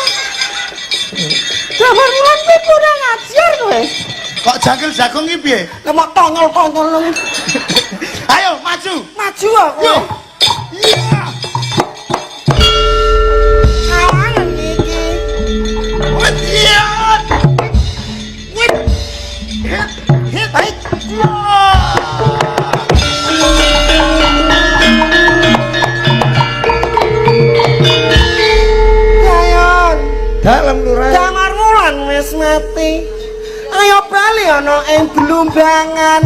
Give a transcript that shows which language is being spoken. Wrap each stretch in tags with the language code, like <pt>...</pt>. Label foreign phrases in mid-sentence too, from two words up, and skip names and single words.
<jv>Damarulan kowe kurang ajar kowe. Kok jangkil jagung iki piye? Lemok tongol-tongol. Ayo maju. Maju aku. Yo. Iya. Awangan iki. Wet iya. Wet. Hit. Hit. Kayon, dalam lurae. Damarulan wis mati. Ayo bali ana ing Blumbangan.</jv>